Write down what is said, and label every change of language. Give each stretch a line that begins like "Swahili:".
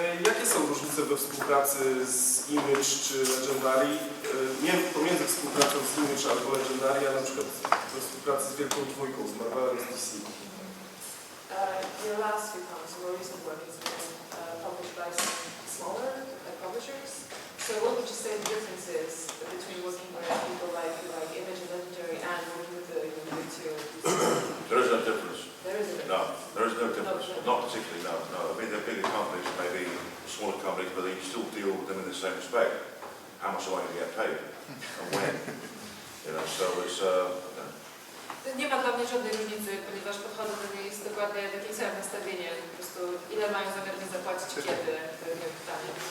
Polish: Jakie są różnice we współpracy z Image czy Legendary? Nie pomiędzy współpracą z Image albo Legendary, a na przykład we współpracy z Wielką Dwójką, z Marvelem, z DC.
English: Your last few comics, your recent work has been published by some smaller publishers. So what would you say the difference is between working with people like Image and Legendary and working with the big two? There is no difference. There is a difference. No, there is no difference. No. Not particularly, no. I mean, they're bigger companies, maybe smaller companies, but you still deal with them in the same respect. How much am I going to get paid? And when? You know, so it's...
Polish: Nie ma dla mnie żadnej różnicy, ponieważ podchodzę do niej jest dokładnie takie samo nastawienie. Po prostu ile mają zamiar mi zapłacić, kiedy, to jest pytanie.